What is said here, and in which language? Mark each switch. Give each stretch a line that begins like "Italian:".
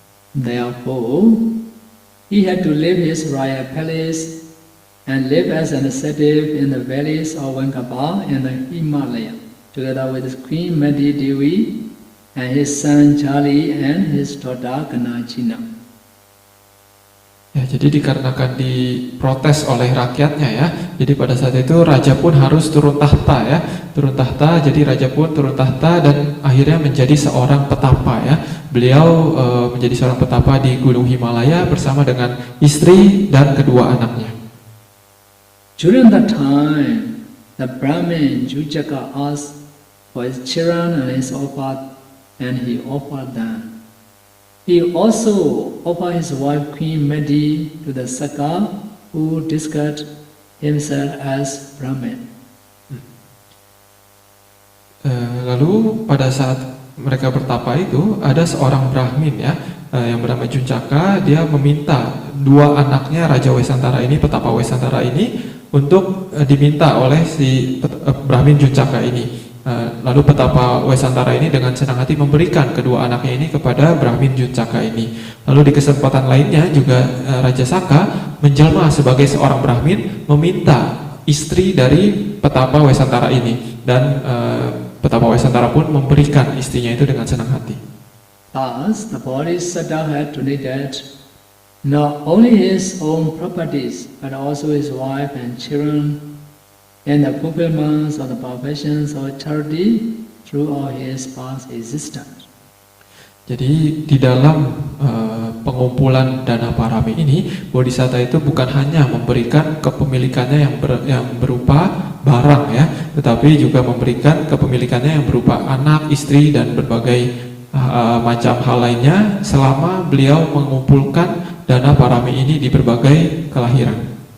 English: Therefore, he had to leave his royal palace and live as an ascetic in the valleys of Vankapa and the Himalaya, together with his queen Mati Devi and his son Charlie and his daughter Kanachina.
Indonesian: Ya, jadi dikarenakan diprotes oleh rakyatnya ya, jadi pada saat itu raja pun harus turun tahta ya, jadi raja pun turun tahta dan akhirnya menjadi seorang petapa ya. Beliau menjadi seorang petapa di Gunung Himalaya bersama dengan istri dan kedua anaknya.
English: During that time, the Brahmin Jujaka asked for his children and his offered, and he offered them. He also offered his wife Queen Mati to the Saka, who described himself as Brahmin.
Indonesian: Lalu pada saat mereka bertapa itu ada seorang Brahmin ya, yang bernama Juncaka. Dia meminta dua anaknya Raja Wesantara ini, petapa Wesantara ini, untuk diminta oleh si Brahmin Juncaka ini. Lalu petapa Wesantara ini dengan senang hati memberikan kedua anaknya ini kepada Brahmin Juncaka ini. Lalu di kesempatan lainnya juga Raja Saka menjelma sebagai seorang Brahmin, meminta istri dari petapa Wesantara ini, dan petapa Wesantara pun memberikan istrinya itu dengan senang hati.
English: Thus, the Bodhisattva had donated not only his own properties, but also his wife and children in the fulfillment of the professions of charity throughout his past existence.
Indonesian: Jadi di dalam pengumpulan dana parami ini, Bodhisatta itu bukan hanya memberikan kepemilikannya yang berupa barang ya, tetapi juga memberikan kepemilikannya yang berupa anak, istri, dan berbagai macam hal lainnya selama beliau mengumpulkan dana parami ini di berbagai kelahiran.